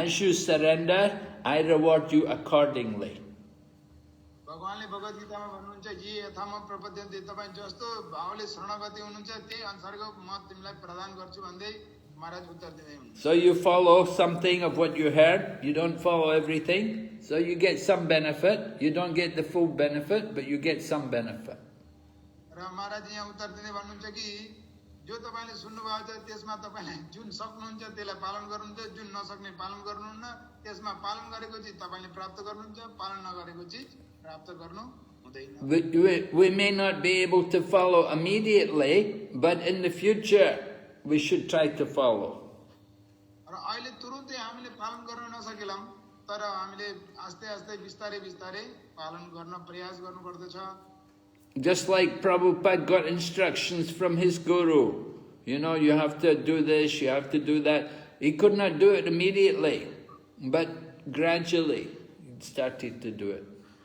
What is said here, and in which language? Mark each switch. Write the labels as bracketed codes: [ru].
[en] As you surrender, I reward you accordingly. [ne] भगवानले भगवत गीतामा भन्नुहुन्छ [sa] जे यथाम प्रपद्यन्ते [ne] तपाईं जस्तो भावले शरणागति हुनुहुन्छ त्यही अनुसारको म तिमीलाई प्रदान गर्छु भन्दै महाराज उत्तर दिँदै हुनुहुन्छ. [en] So you follow something of what you heard, you don't follow everything, so you get some benefit. You don't get the full benefit, but you get some benefit. [ne] र महाराज यहाँ उत्तर दिँदै भन्नुहुन्छ कि जो तपाईले सुन्नुभएको छ त्यसमा तपाईले जुन सक्नुहुन्छ त्यसलाई पालन गर्नुहुन्छ, जुन नसक्ने पालन गर्नुहुन्न, त्यसमा पालन गरेको चिज तपाईले प्राप्त गर्नुहुन्छ, पालन नगरेको चिज प्राप्त गर्नु हुँदैन. [en] We may not be able to follow immediately, but in the future we should try to follow. [ne] र अहिले तुरुन्तै हामीले पालन गर्न नसकेलाम तर हामीले आस्ते आस्ते बिस्तारै बिस्तारै पालन गर्न प्रयास गर्नुपर्दछ. [en] Just like Prabhupada got instructions from his guru, you know, you have to do this, you have to do that. He could not do it immediately, but gradually he started to do it.